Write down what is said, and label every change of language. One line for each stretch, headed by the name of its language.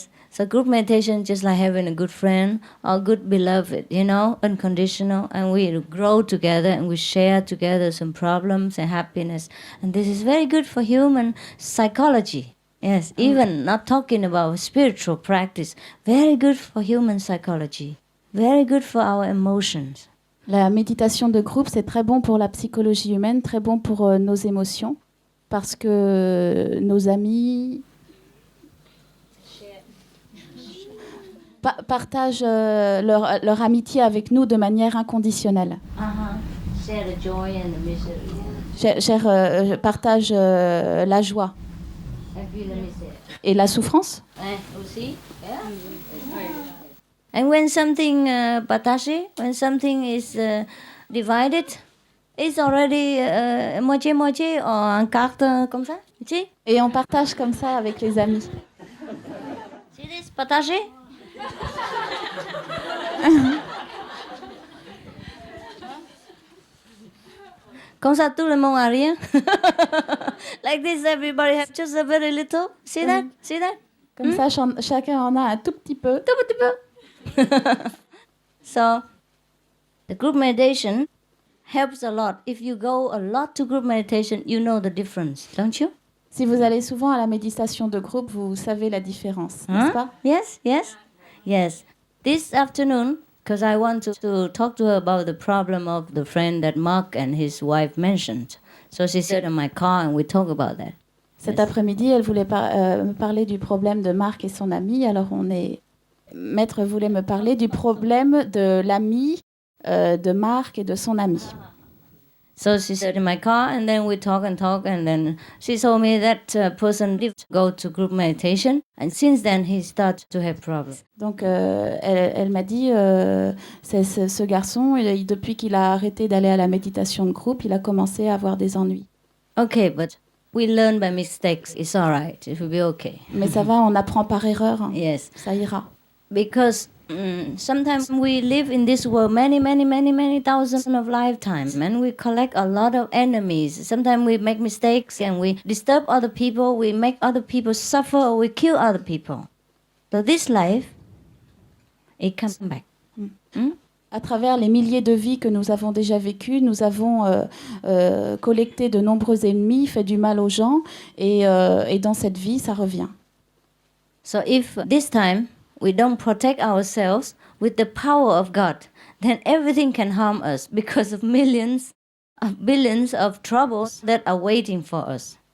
English: So group meditation just like having a good friend or good beloved, unconditional, and we grow together and we share together some problems and happiness. And this is very good for human psychology. Yes, even not talking about spiritual practice, very good for human psychology, very good for our emotions.
French: La méditation de groupe, c'est très bon pour la psychologie humaine, très bon pour nos émotions, parce que nos amis partagent leur amitié avec nous de manière inconditionnelle.
English: Share the joy and the misery.
French: Partagent la joie. Et la souffrance.
English: Aussi. Yeah. And when something partagé, when something is divided, it's already
French: moitié-moitié en carte comme ça.
English: Tu?
French: Et on partage comme ça avec les amis. C'est partagé? Comme ça, tout le monde a rien.
English: Like this, everybody has just a very little. See that? See that?
French: Comme ça, chacun en a un tout petit peu. Tout petit peu.
English: So, the group meditation helps a lot. If you go a lot to group meditation, you know the difference, don't you?
French: Si vous allez souvent à la méditation de groupe, vous savez la différence, n'est-ce pas?
English: Yes, yes, yes. This afternoon, because I want to talk to her about the problem of the friend that Mark and his wife mentioned. So she sat in my car and we talk about that.
French: Cet après-midi, elle voulait me parler du problème de Marc et son ami. Alors, Maître voulait me parler du problème de l'ami de Marc et de son ami.
English: So she sat in my car and then we talk and then she told me that person did go to group meditation and since then he started to have problems.
French: Donc elle m'a dit ce garçon depuis qu'il a arrêté d'aller à la méditation de groupe, il a commencé à avoir des ennuis.
English: Okay, but we learn by mistakes. It's all right. It will be okay.
French: Mais ça va, on apprend par erreur.
English: Yes.
French: Ça ira.
English: Because sometimes we live in this world many thousands of lifetimes and we collect a lot of enemies. Sometimes we make mistakes and we disturb other people, we make other people suffer or we kill other people. So this life, it comes back.
French: À travers les milliers de vies que nous avons déjà vécues, nous avons collecté de nombreux ennemis, fait du mal aux gens et dans cette vie, ça revient.
English: So if this time we don't protect ourselves with the power of God, then everything can harm us because of millions of billions of troubles that are waiting for us.